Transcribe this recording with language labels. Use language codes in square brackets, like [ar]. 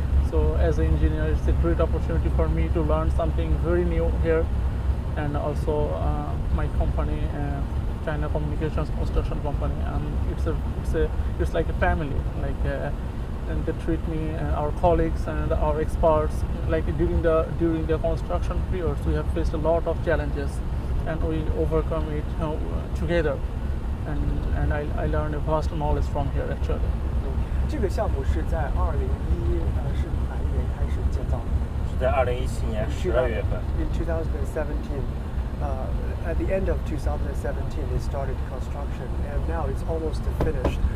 [en] So as an engineer, it's a great opportunity for me to learn something very new here, and also my company, China Communications Construction Company, and it's like a family. Like and they treat me and our colleagues and our experts like during the construction periods. We have faced a lot of challenges, and we overcome it together. And I learned a vast knowledge from here actually. [zh] 这个项目是在2017年开始建造的。是在2017年12月份。 [en] In 2017, at the end of 2017, they started construction, and now it's almost finished.